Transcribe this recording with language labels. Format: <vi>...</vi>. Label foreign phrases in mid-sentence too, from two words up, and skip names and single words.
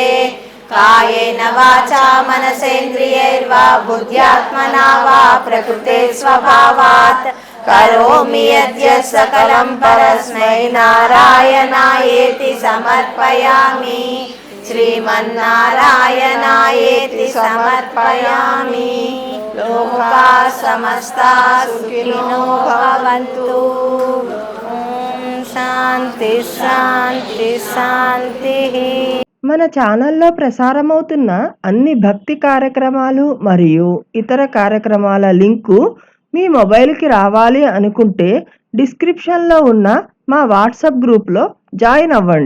<sa>कायेन वाचा मनसेन्द्रियैर्वा बुद्ध्यात्मना वा प्रकृते स्वभावात् करोमि यद्यत् सकलं परस्मै नारायणायेति समर्पयामि। श्रीमन्नारायणायेति समर्पयामि। లోకా సమస్తా సుఖినో భవంతు. ఓం శాంతి శాంతి శాంతి.</sa> <te>మన ఛానల్లో ప్రసారమవుతున్న అన్ని భక్తి కార్యక్రమాలు మరియు ఇతర కార్యక్రమాల లింకు మీ మొబైల్కి రావాలి అనుకుంటే డిస్క్రిప్షన్లో ఉన్న మా వాట్సాప్ గ్రూప్లో జాయిన్ అవ్వండి.</te>